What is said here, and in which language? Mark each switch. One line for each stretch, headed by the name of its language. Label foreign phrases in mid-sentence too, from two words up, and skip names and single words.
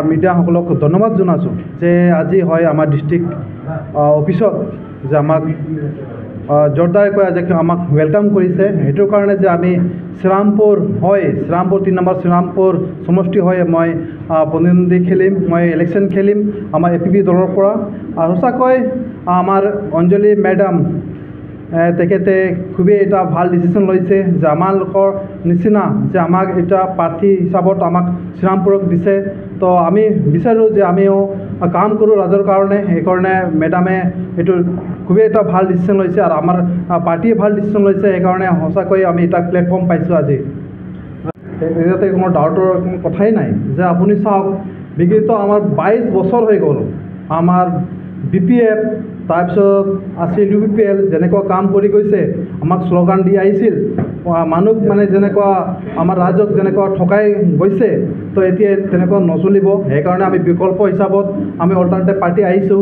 Assamese: মিডিয়া সকলক ধন্যবাদ জনাইছোঁ যে আজি হয় আমাৰ ডিষ্ট্ৰিক্ট অফিচত যে আমাক জোৰদাৰকৈ আজ আমাক ৱেলকাম কৰিছে হেতুৰ কাৰণে যে আমি শ্ৰীৰামপুৰ 3 নম্বৰ শ্ৰীৰামপুৰ সমষ্টি হয় মই প্ৰতিনিধি খেলিম মই ইলেকশ্যন খেলিম আমাৰ এপিপি দলৰ পৰা আৰু সঁচাকৈ আমাৰ অঞ্জলি মেডাম তেখেতে খুবে এটা ভাল ডিচিজন লৈছে যে আমালোকৰ নিচিনা যে আমাক এটা প্ৰাৰ্থী হিচাপত আমাক শ্ৰীৰামপুৰক দিছে তো আমি বিচাৰোঁ যে আমিও কাম কৰোঁ ৰাজৰ কাৰণে সেইকাৰণে মেডামে এটু খুবে এটা ভাল ডিচিজন লৈছে আৰু আমাৰ পাৰ্টিয়ে ভাল ডিচিজন লৈছে সেইকাৰণে সঁচাকৈ আমি এটা প্লেটফৰ্ম পাইছোঁ আজি ইয়াতে কোনো ডাউটৰ কোনো কথাই নাই যে আপুনি চাওক বিগত আমাৰ 22 বছৰ হৈ গ'ল আমাৰ বিপিএফ তাৰপিছত আছে ইউপিপিএল যেনেকুৱা কাম কৰি গৈছে আমাক স্লোগান দি আহিছিল মানুহ মানে যেনেকুৱা আমাৰ ৰাজ্যক যেনেকুৱা ঠকাই গৈছে তো এতিয়া তেনেকুৱা নচলিব সেইকাৰণে আমি বিকল্প হিচাপত আমি অল্টাৰনেটিভ পাৰ্টি আহিছোঁ